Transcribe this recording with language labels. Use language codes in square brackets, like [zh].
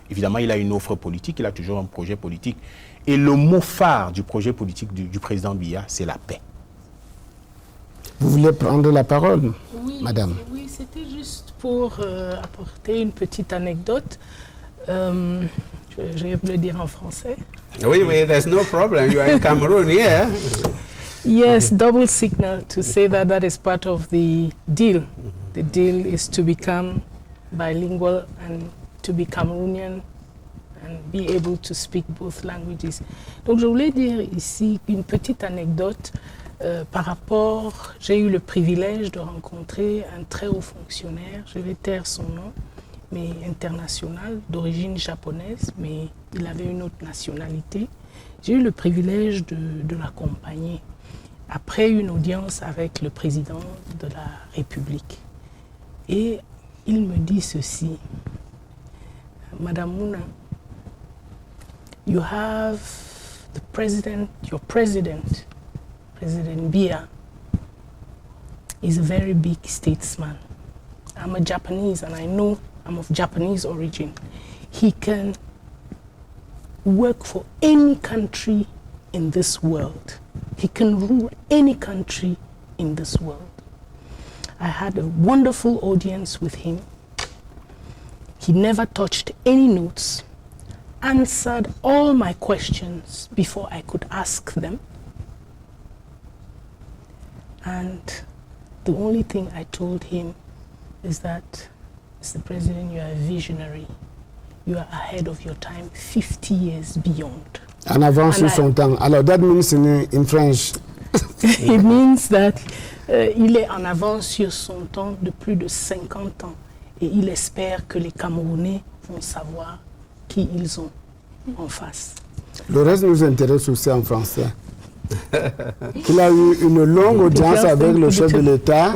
[fr] Évidemment, il a une offre politique, il a toujours un projet politique. Et le mot phare du projet politique du président Biya, c'est la paix. Vous voulez prendre la parole, madame? Oui, c'était juste pour apporter une petite anecdote. Je vais vous le dire en français. Oui, [en] there's no problem. You are in Cameroon, yeah. Yes, double signal to say that is part of the deal. The deal is to become bilingual and to be Cameroonian and be able to speak both languages. [fr] Donc je voulais dire ici une petite anecdote par rapport, j'ai eu le privilège de rencontrer un très haut fonctionnaire, je vais taire son nom, mais international, d'origine japonaise, mais il avait une autre nationalité. J'ai eu le privilège de l'accompagner après une audience avec le président de la République. Et il me dit ceci, [en] Madame Mouna, you have the president, your president, President Biya, is a very big statesman. I'm a Japanese and I know I'm of Japanese origin. He can work for any country in this world. He can rule any country in this world. I had a wonderful audience with him. He never touched any notes, answered all my questions before I could ask them. And the only thing I told him is that, Mr. President, you are a visionary. You are ahead of your time, 50 years beyond. [fr] En avance sur son temps. Alors, [en] that means in French. It means that [fr] il est en avance sur son temps de plus de 50 ans. Et il espère que les Camerounais vont savoir qui ils ont en face. Le reste nous intéresse aussi en français. Il a eu une longue audience avec le chef de l'État.